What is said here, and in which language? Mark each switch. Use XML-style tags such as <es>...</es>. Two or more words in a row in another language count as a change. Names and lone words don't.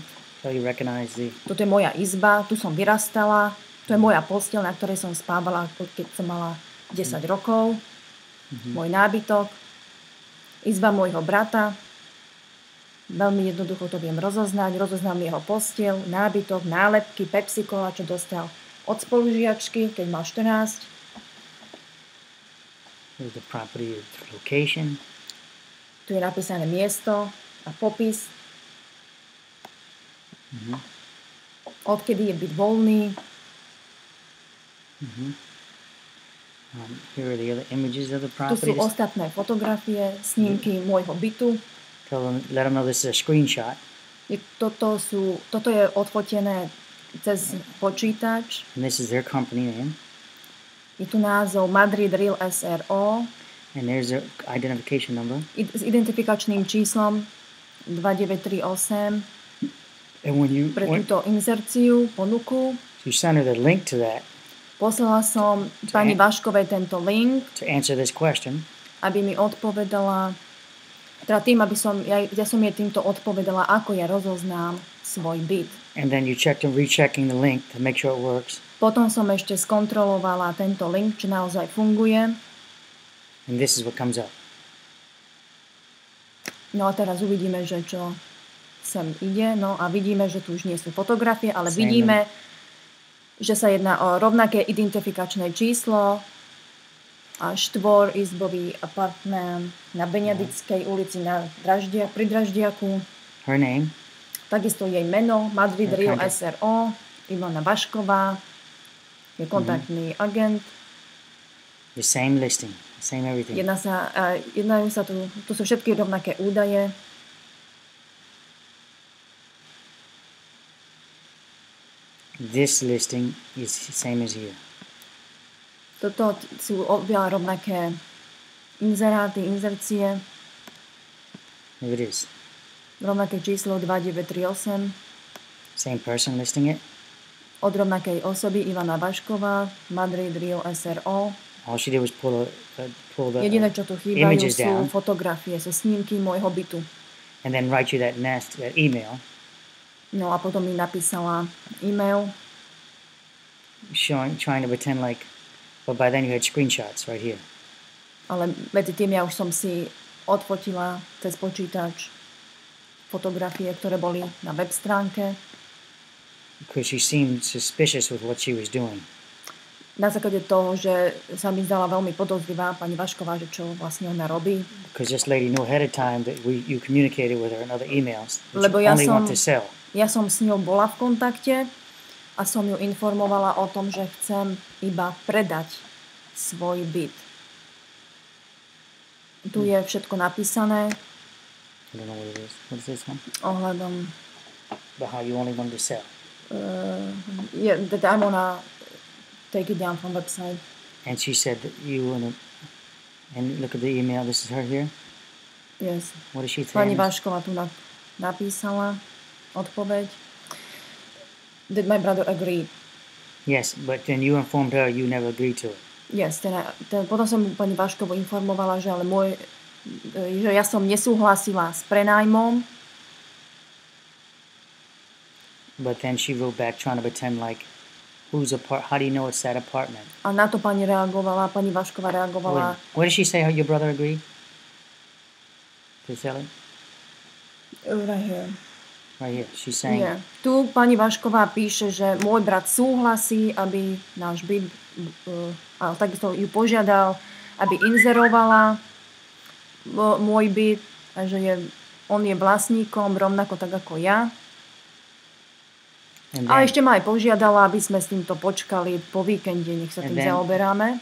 <en>So you recognize</en> <sk>Toto je moja izba, tu som vyrastala, to je moja posteľ, na ktorej som spávala, keď som mala 10 rokov. Môj nábytok, izba môjho brata. Veľmi jednoducho to viem rozoznať. Rozoznám jeho posteľ, nábytok, nálepky, Pepsi Cola, čo dostal od spolužiačky, keď mal 14.</sk> <en>Here's the property location.</en> <sk>Tu je napísané miesto a popis. Odkedy je byt voľný.</sk> <en>Here are the other images of the</en> <sk>Tu</sk> <en>property.</en> <sk>sú ostatné fotografie, snímky môjho bytu.</sk> <en>Let them know this is a screenshot.</en> <sk>Toto je odfotené cez počítač.</sk> <en>And this is their company name.</en> <sk>Je tu názov Madrid Real SRO.</sk> <en>And there's their identification number.</en> <sk>S identifikačným číslom 2938.</sk> <en>And when you</en> <sk>pre túto inzerciu, ponuku.</sk> <en>You send her the link to that.</en> <sk>Poslala som pani Vaškovej tento link.</sk> <en>To answer this question.</en> <sk>Aby mi odpovedala, teda tým, aby som, ja som jej týmto odpovedala, ako ja rozoznám svoj byt.</sk> <en>And then you rechecking the link to make sure it works.</en> <sk>Potom som ešte skontrolovala tento link, či naozaj funguje.</sk> <en>And this is what comes up.</en> <sk>No a teraz uvidíme, že čo sem ide. No a vidíme, že tu už nie sú fotografie, ale vidíme, že sa jedná o rovnaké identifikačné číslo a štvorizbový apartmán na Beňadickej ulici pri Draždiaku.</sk> <en>Her name.</en> <sk>Takisto jej meno, Madrid Real SRO, Ivana Vašková, je kontaktný agent.</sk> <en>The same listing, the same everything.</en> <sk>Jednajú sa tu sú všetky rovnaké údaje.</sk> <en>This listing is the same as here.</en> <sk>Toto sú oveľa rovnaké inzeráty, inzercie.</sk> <en>Here it is.</en> <sk>Rovnaké číslo 2938.</sk> <en>Same person listing it.</en> <sk>Od rovnakej osoby Ivana Vašková, Madrid Real SRO.</sk> <en>All she did was pull the</en> <sk>Jediné, čo tu chýbajú, sú fotografie, sú snímky môjho bytu.</sk> <en>And then write you that email.</en> <sk>No a potom mi napísala e-mail.</sk> <en>trying to pretend like, but by then you had screenshots right here.</en> <sk>Ale medzi tým ja už som si odfotila cez počítač fotografie, ktoré boli na web stránke.</sk> <en>Because she seemed suspicious with what she was doing.</en> <sk>Na základe toho, že sa mi zdala veľmi podozrivá pani Vašková, že čo vlastne ona robí.</sk> <en>Because this lady knew ahead of time that you communicated with her in other emails.</en> <sk>Lebo ja som s ňou bola v kontakte a som ju informovala o tom, že chcem iba predať svoj byt. Tu je všetko napísané.</sk> <en>I don't know what it is. What is this one?</en> <sk>Ohľadom</sk> <en>About how you only wanted to sell. That I wanna take it down from website. And she said that you and look at the email. This is her here. Yes. What is she saying?</en> <sk>Pani Vašková tu napísala odpoveď.</sk> <en>Did my brother agree? Yes, but then you informed her you never agreed to it. Yes,</en> <sk>potom som pani Vaškovu informovala, že že ja som nesúhlasila s prenájmom.</sk> <en>But then she wrote back trying to pretend like, how do you know it's that apartment?</en> <sk>A na to pani Vašková reagovala.</sk> <en>What did she say, how your brother agreed to sell it? Right here. Right here. She's saying... Yeah.</en> <sk>Tu pani Vašková píše, že môj brat súhlasí, aby náš byt, a takisto ju požiadal, aby inzerovala môj byt, a že on je vlastníkom rovnako tak ako ja. A ešte ma aj požiadala, aby sme s týmto počkali po víkende, nech sa tým zaoberáme.</sk>